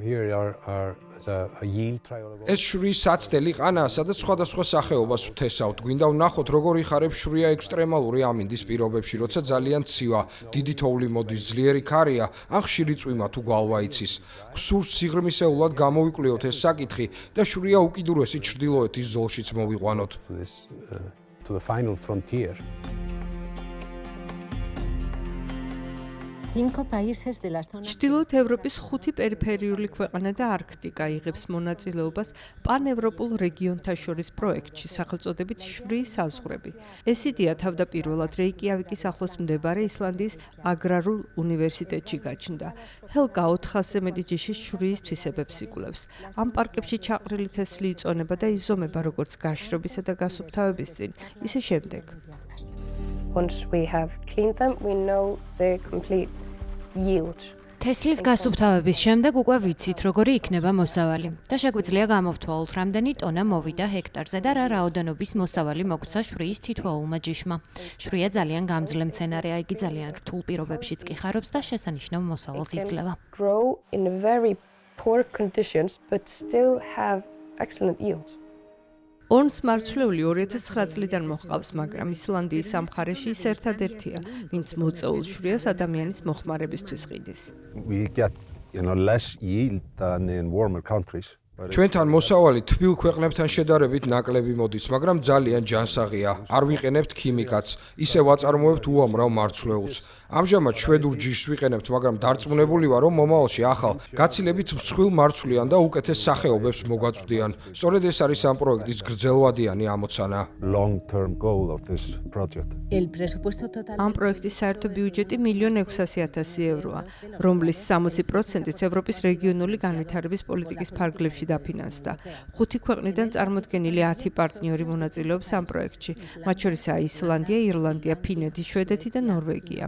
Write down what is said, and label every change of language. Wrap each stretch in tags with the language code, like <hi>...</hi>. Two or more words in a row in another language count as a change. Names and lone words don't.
<ka>ეს შვრიის საცდელი ყანაა, სადაც სხვადასხვა სახეობას ვთესავთ. გვინდა ვნახოთ, როგორ იხარებს შვრია ექსტრემალური ამინდის პირობებში, როცა ძალიან ცივა, დიდი თოვლი მოდის, ძლიერი ქარია, ან ხშირი წვიმა თუ გვალვა იცის. გსურს სიღრმისეულად გამოვიკვლიოთ ეს საკითხი და შვრია უკიდურესი ჩრდილოეთის ზოლშიც მოვიყვანოთ.</ka> <en>To the final frontier.</en> <ka>ჩრდილოეთ ევროპის 5 პერიფერიული ქვეყანა და არქტიკა იღებს მონაწილეობას პანევროპულ რეგიონთა შორის პროექტში, სახელწოდებით შვრიის საზღვრები. ეს იდეა თავდაპირველად რეიკიავიკის ახლოს მდებარე ისლანდიის აგრარულ უნივერსიტეტში გაჩნდა. ჰელგა 400-ზე მეტი ჯიშის შვრიის თვისებებს იკვლევს. ამ პარკებში ჩაყრილი თესლი იწონება და იზომება როგორც გაშრობისა და გასუფთავების წინ, ისე შემდეგ.</ka> <en>Once we have cleaned them, we know the complete yield.</en> <ka>თესლის გასუფთავების შემდეგ უკვე ვიცით, როგორი იქნება მოსავალი და შეგვიძლია გამოვთვალოთ, რამდენი ტონა მოვიდა ჰექტარზე და რა რაოდენობის მოსავალი მოგვცა შვრიის თითოეულმა ჯიშმა. შვრია ძალიან გამძლე მცენარეა, იგი ძალიან რთულ პირობებშიც კი ხარობს და შესანიშნავ მოსავალს იძლევა.</ka> <en>Grow in very poor conditions, but still have excellent yield.</en> <ka>ორნს მარცვლეული 2009 წლიდან მოჰყავს, მაგრამ ისლანდიის სამხარეში ის ერთადერთია, ვინც მოწეულ შვრიას ადამიანის მოხმარებისთვის ყიდის.</ka> <en>We get, less yield than in warmer countries.</en> <ka>ჩვენთან მოსავალი თბილ ქვეყნებთან შედარებით ნაკლები მოდის, მაგრამ ძალიან ჯანსაღია. არ ვიყენებთ ქიმიკატს, ისე ვაწარმოებთ უამრავ მარცვლეულს. ამჟამად შვედურ ჯიშს ვიყენებთ, მაგრამ დარწმუნებული ვარ, რომ მომავალში ახალ, გაცილებით მსხვილ მარცვლიან და უკეთეს სახეობებს მოგვაწვდიან. სწორედ ეს არის ამ პროექტის გრძელვადიანი ამოცანა.</ka> <en>Long-term goal of this project.</en> <ka>ამ პროექტის საერთო ბიუჯეტი 1.600.000 ევროა, რომლის 60%-იც ევროპის რეგიონული განვითარების პოლიტიკის ფარგლებში დაფინანსდა. 5 ქვეყნიდან წარმოდგენილი 10 პარტნიორი მონაწილეობს ამ პროექტში, მათ შორისაა ისლანდია, ირლანდია, ფინეთი, შვედეთი და ნორვეგია.</ka>